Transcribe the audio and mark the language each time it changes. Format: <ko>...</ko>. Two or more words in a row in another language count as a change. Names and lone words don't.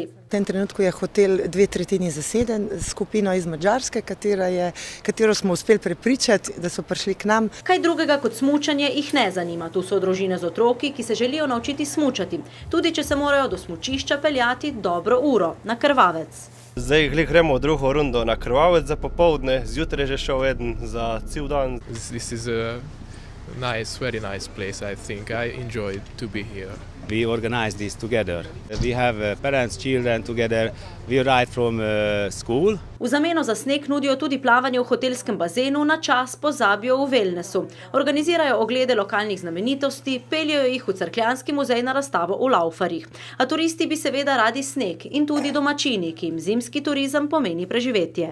<sl>V tem trenutku je hotel 2/3 zaseden, skupino iz Madžarske, katero smo uspeli prepričati, da so prišli k nam. Kaj drugega kot smučanje jih ne zanima. Tu so družine z otroki, ki se želijo naučiti smučati, tudi če se morajo do smučišča peljati dobro uro na Krvavec. Zdaj gremo v drugo rundo na Krvavec za popoldne, zjutraj že šel eden za cel dan.</sl> <en>This is a nice, very nice place, I think. I enjoy to be here. We organize this together. We have parents, children together. We arrive from school.</en> <sl>V zameno za sneg nudijo tudi plavanje v hotelskem bazenu, na čas pozabijo v wellnessu. Organizirajo oglede lokalnih znamenitosti, peljejo jih v Cerkljanski muzej na razstavo v Laufarjih. A turisti bi seveda radi sneg in tudi domačini, ki jim zimski turizem pomeni preživetje.</sl>